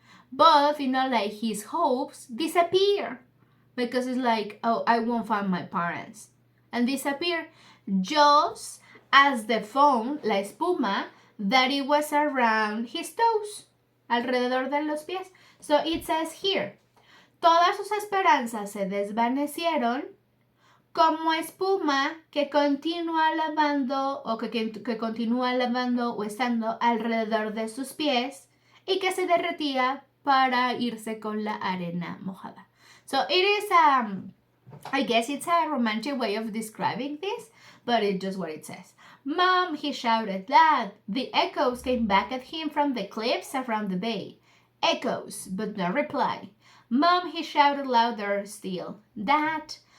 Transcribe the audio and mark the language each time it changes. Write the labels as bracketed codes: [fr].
[en] But, like his hopes disappear because it's like, oh, I won't find my parents. And disappear just as the foam, la espuma, that it was around his toes, [es] alrededor de los pies. [en] So it says here, [es] todas sus esperanzas se desvanecieron como espuma que continúa lavando o que continúa lavando o estando alrededor de sus pies y que se derretía para irse con la arena mojada. [en] So it is, I guess it's a romantic way of describing this, but it's just what it says. Mom, he shouted, Dad. The echoes came back at him from the cliffs around the bay. Echoes, but no reply. Mom, he shouted louder still. Dad.